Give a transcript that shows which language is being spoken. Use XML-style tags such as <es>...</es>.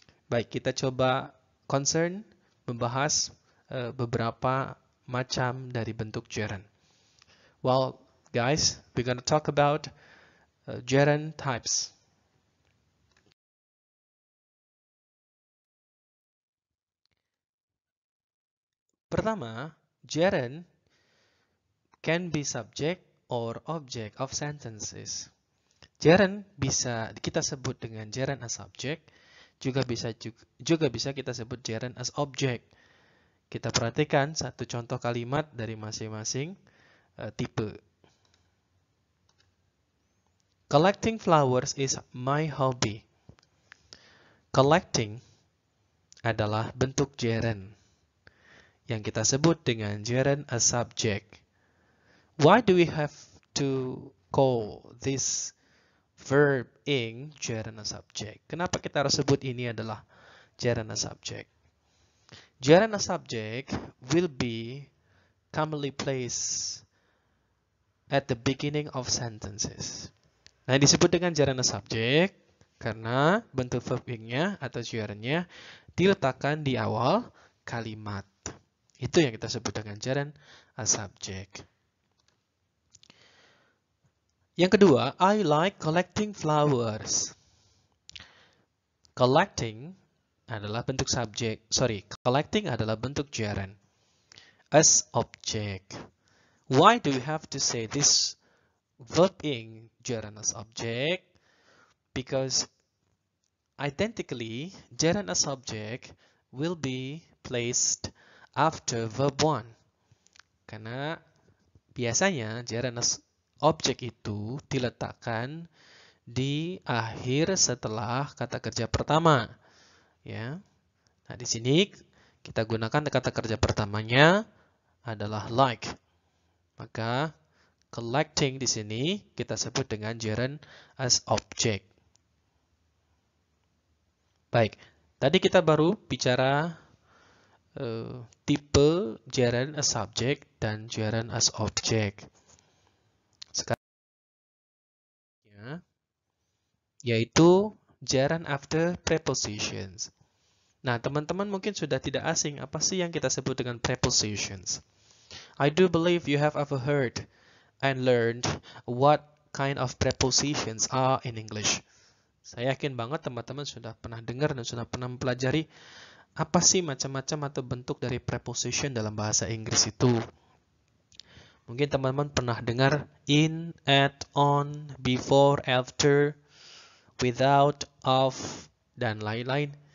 <id>Baik, kita coba membahas beberapa macam dari bentuk gerund.</id> <en>Well, guys, we're going to talk about gerund types. Pertama, gerund can be subject or object of sentences.</en> <id>Gerund bisa kita sebut dengan gerund as subject, juga bisa kita sebut gerund as object. Kita perhatikan satu contoh kalimat dari masing-masing tipe.</id> <en>Collecting flowers is my hobby.</en> <id>Collecting adalah bentuk gerund yang kita sebut dengan gerund as subject.</id> <en>Why do we have to call this verb ing gerund as subject?</en> <id>Kenapa kita harus sebut ini adalah gerund as subject?</id> <en>Gerund as subject will be commonly placed at the beginning of sentences.</en> <id>Nah, disebut dengan gerund as subject karena bentuk verb ing-nya atau gerundnya diletakkan di awal kalimat. Itu yang kita sebut dengan gerund as subject. Yang kedua,</id> <en>I like collecting flowers.</en> <id>Collecting adalah bentuk collecting adalah bentuk gerund as object.</id> <en>Why do we have to say this verb ing gerund as object? Because identically, gerund as subject will be placed after verb 1.</en> <id>Karena biasanya gerund as object itu diletakkan di akhir setelah kata kerja pertama. Ya. Nah, di sini kita gunakan kata kerja pertamanya adalah like. Maka collecting di sini kita sebut dengan gerund as object. Baik, tadi kita baru bicara tipe gerund as subject dan gerund as object. Sekarang yaitu gerund after prepositions. Nah, teman-teman mungkin sudah tidak asing apa sih yang kita sebut dengan prepositions.</id> <en>I do believe you have ever heard and learned what kind of prepositions are in English.</en> <id>Saya yakin banget teman-teman sudah pernah dengar dan sudah pernah mempelajari apa sih macam-macam atau bentuk dari preposition dalam bahasa Inggris itu. Mungkin teman-teman pernah dengar in, at, on, before, after, without, of, dan lain-lain.</id>